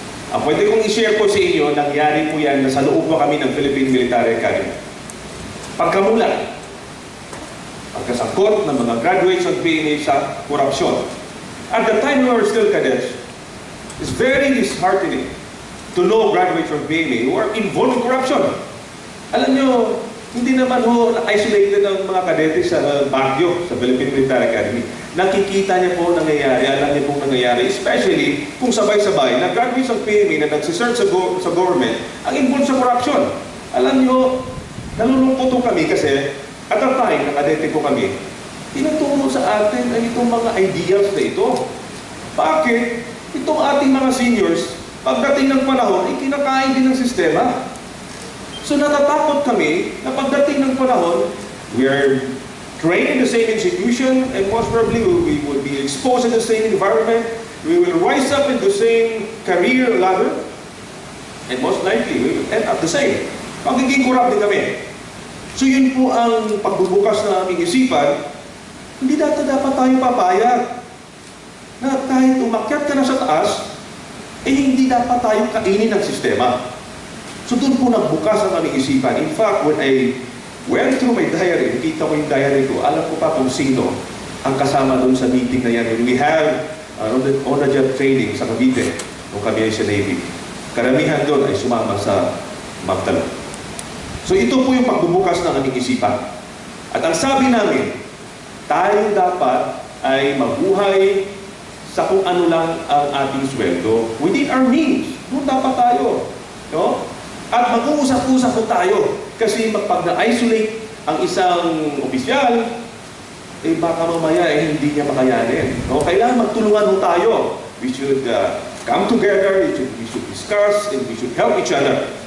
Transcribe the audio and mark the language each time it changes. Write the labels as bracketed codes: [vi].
[tl] Ang pwede kong i-share po sa inyo, nangyari po yan na sa loob po kami ng Philippine Military Academy. Pagkamulat, pagkasangkot ng mga graduates of PMA sa korupsyon. [en] At the time we were still cadets, it's very disheartening to know graduates of PMA who are involved in corruption. [tl] Alam nyo, hindi naman isolated ang mga kadete sa Baguio, sa Philippine Military Academy. Nakikita niya po nangyayari, alam niya pong nangyayari, especially kung sabay-sabay na graduates of PMA na nagsisearch sa government ang involved sa corruption. Alam niyo, nalulungkot po kami kasi [en] at the time, [tl] na kadete po kami, tinuturo sa atin ay itong mga ideals na ito. Bakit? Itong ating mga seniors, pagdating ng panahon, ay kinakain din ng sistema. So natatakot kami na pagdating ng panahon, [en] we are trained in the same institution and most probably we would be exposed in the same environment. We will rise up in the same career ladder and most likely we will end up the same. [tl] Magiging corrupt din kami. So yun po ang pagbubukas na aming isipan, hindi dapat tayo papayag na kahit umakyat ka na sa taas, hindi dapat tayo kainin ng sistema. So doon po nagbukas ang aming isipan. [en] In fact, when I went through my diary, [tl] nakita ko yung diary ko, alam ko pa kung sino ang kasama doon sa meeting na yan. [en] When we have on-the-job training [tl] sa Cavite, nung kami ay sa Navy. Karamihan doon ay sumama sa Magdalo. So ito po yung pagbubukas ng aming isipan. At ang sabi namin, tayo dapat ay mabuhay sa kung ano lang ang ating sweldo. [en] Within our means, [tl] doon dapat tayo. No? At mag-uusap-usap po tayo. Kasi pag na-isolate ang isang opisyal, baka mamaya hindi niya makayanin. No? Kailangan magtulungan po tayo. [en] We should come together, we should discuss, and we should help each other.